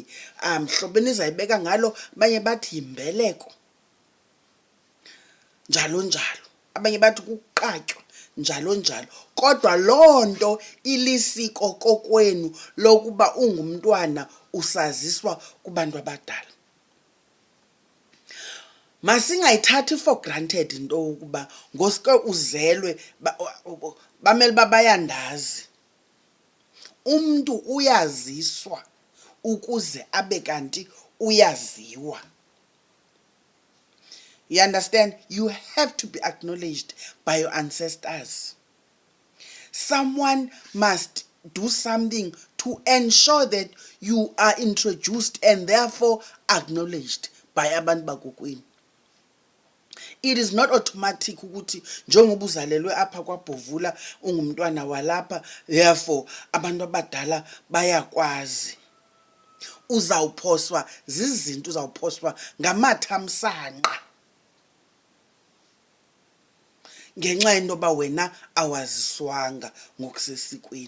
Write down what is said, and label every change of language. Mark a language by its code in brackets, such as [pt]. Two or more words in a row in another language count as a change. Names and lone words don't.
[xh] Hlobo nizayibeka ngalo, abanye bathi yimbeleko, njalo njalo, abanye bathi kuqatywa, njalo njalo. Kodwa loo nto ilisiko kokwenu lokuba ungumntwana usaziswa kubantu abadala. Masingayithathi [en] for granted [xh] into yokuba ngosuke uzelwe bamele uba bayandazi. Umntu uyaziswa ukuze abe kanti uyaziwa. [en] You understand? You have to be acknowledged by your ancestors. Someone must do something to ensure that you are introduced and therefore acknowledged by [xh] abantu bakokwenu. [en] It is not automatic [xh] ukuthi njengoba uzalelwe apha kwaBhovula ungumntwana walapha therefore abantu abadala bayakwazi. Uzawuphoswa zizinto, uzawuphoswa ngamathamsanqa ngenxa yento yoba wena awaziswanga ngokusesikweni.